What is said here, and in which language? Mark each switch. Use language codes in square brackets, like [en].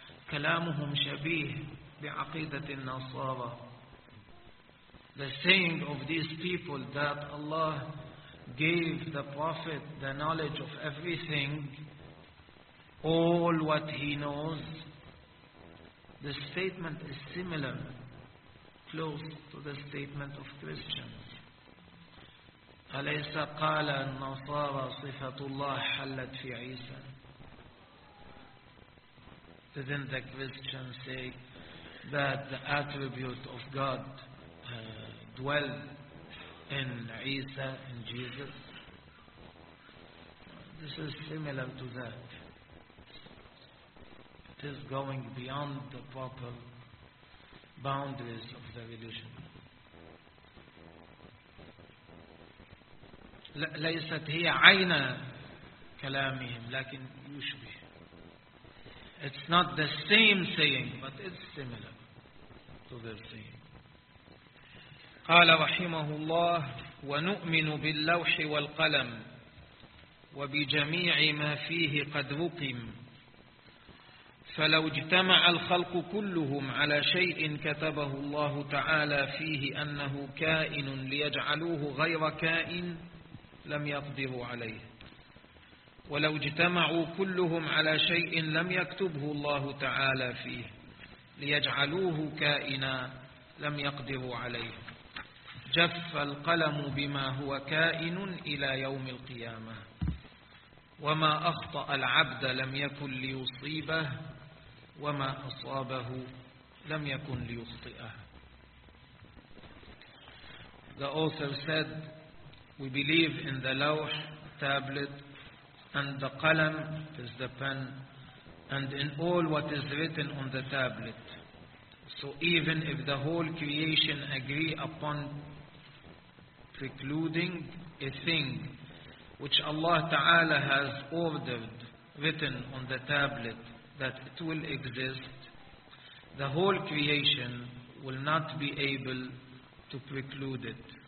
[ar] كلامهم شبيه بعقيدة النصارى. [en] The saying of these people that Allah gave the prophet the knowledge of everything, all what he knows, the statement is similar, close to the statement of Christians. [ar] أَلَيْسَ قَالَ النَّصَارَ صِفَةُ اللَّهِ حَلَّتْ فِي عِيسَى. [en] Didn't the Christians say that the attribute of God dwelt in Isa, in Jesus? This is similar to that. Is going beyond the proper boundaries of the religion. [ar] ليست هي عين كلامهم لكن يشبه. [en] It's not the same saying, but it's similar to the saying. [ar] قال رحمه الله ونؤمن باللوح والقلم وبجميع ما فيه قد رقم. فلو اجتمع الخلق كلهم على شيء كتبه الله تعالى فيه أنه كائن ليجعلوه غير كائن لم يقدروا عليه. ولو اجتمعوا كلهم على شيء لم يكتبه الله تعالى فيه ليجعلوه كائنا لم يقدروا عليه. جف القلم بما هو كائن إلى يوم القيامة. وما أخطأ العبد لم يكن ليصيبه وما أصابه لم يكن ليخطئه. [en] The author said, we believe in the lawh, tablet, and the qalam, it is the pen, and in all what is written on the tablet. So even if the whole creation agree upon precluding a thing which Allah Ta'ala has ordered, written on the tablet, that it will exist, the whole creation will not be able to preclude it.